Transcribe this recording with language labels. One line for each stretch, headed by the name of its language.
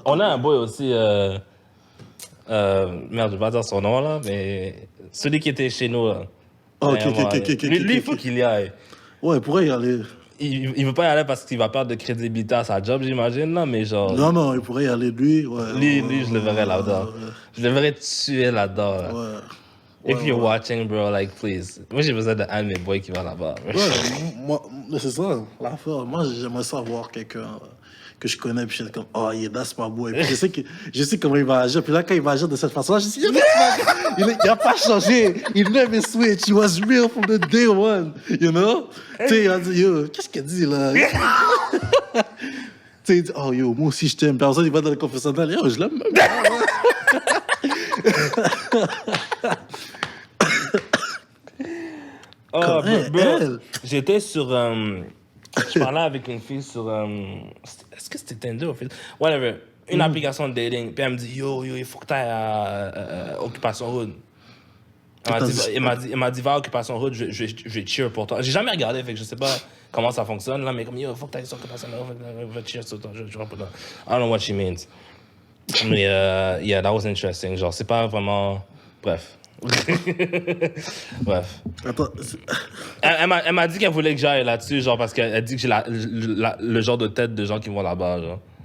French: On a un boy aussi, merde, je vais pas dire son nom, là, mais celui qui était chez nous, là. Oh, ok. Lui, il faut qu'il y aille. Ouais, il pourrait y aller. Il veut pas y aller parce qu'il va perdre de crédibilité à sa job, j'imagine, là, mais genre... Non, il pourrait y aller, lui. Ouais, Lui, je le verrais là-dedans. Ouais. Je le verrais tuer là-dedans. Là. Ouais.
English: If you're watching, bro, like, please.
French: Moi, j'ai besoin d'un de mes boys qui va là-bas. Moi, c'est ça, l'affaire. Moi, j'aimerais savoir quelqu'un que je connais, puis je suis comme,
English: oh, yeah, that's my boy.
French: Puis je sais comment il va agir. Puis là, quand il va agir de cette façon-là, je dis, il a pas changé.
English: Il never switch. He was real from the day one. You know?
French: Tu sais, il a dit, yo, qu'est-ce qu'il dit là? Tu sais, il dit, oh, yo, moi aussi, je t'aime. Puis après ça, il va dans le confessionnal. Yo, je l'aime même. Oh, Comme bro, elle. j'étais sur... je parlais avec une fille sur... est-ce que c'était Tinder ou Facebook?
English: Whatever.
French: Une application de dating. Puis elle me dit, yo, il faut que tu ailles à Occupation Hood. Elle m'a dit, va à Occupation Hood, je vais cheer pour toi. J'ai jamais regardé, fait que je sais pas comment ça fonctionne, là, mais comme, yo, il faut que tu ailles sur Occupation Hood, je vais cheer sur toi, je vais pour toi.
English: I don't know what she means.
French: Mais,
English: yeah, that was interesting.
French: Genre, c'est pas vraiment... Bref. Bref. Attends, Elle m'a dit qu'elle voulait que j'aille là-dessus, genre, parce qu'elle dit que j'ai le genre de tête de gens qui vont là-bas, genre.